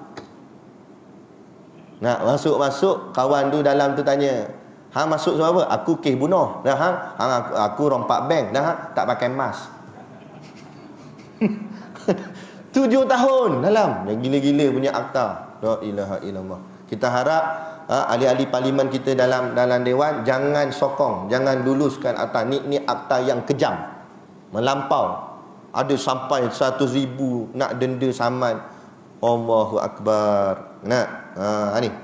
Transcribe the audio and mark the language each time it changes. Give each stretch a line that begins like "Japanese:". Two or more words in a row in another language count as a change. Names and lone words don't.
Malay: Masuk kawan tu dalam tu tanya, masuk sebab apa? Aku kes bunuh. Aku rompak bank. Tak pakai mas. 7 tahun dalam. Yang gila-gila punya akta.
Arabic: لا إله إلا الله.
Malay: Kita harap ahli-ahli parlimen kita dalam dewan jangan sokong, jangan luluskan akta ni akta yang kejam, melampau. Ada sampai 100,000 nak denda saman.
Arabic: الله أكبر.